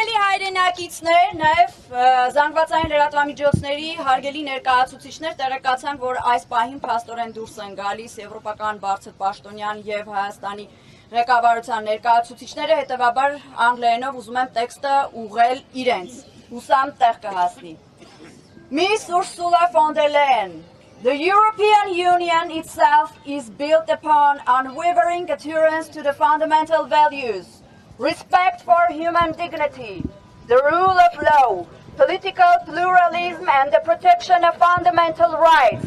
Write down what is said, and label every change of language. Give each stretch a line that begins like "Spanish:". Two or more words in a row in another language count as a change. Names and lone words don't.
Armenian: հայրենակիցներ, նաև զանգվածային լրատվամիջոցների հարգելի ներկայացուցիչներ տեղեկացան, որ այս պահին փաստորեն դուրս են գալիս եվրոպական բարձր պաշտոնյան եւ Հայաստանի ղեկավարության ներկայացուցիչները, հետեւաբար անգլերենով ուզում եմ տեքստը ուղղել իրենց։ Հուսամ տեղ կհասնի։
English: Miss Ursula von der Leyen, the European Union itself is built upon unwavering adherence to the fundamental values. Respect for human dignity, the rule of law, political pluralism and the protection of fundamental rights.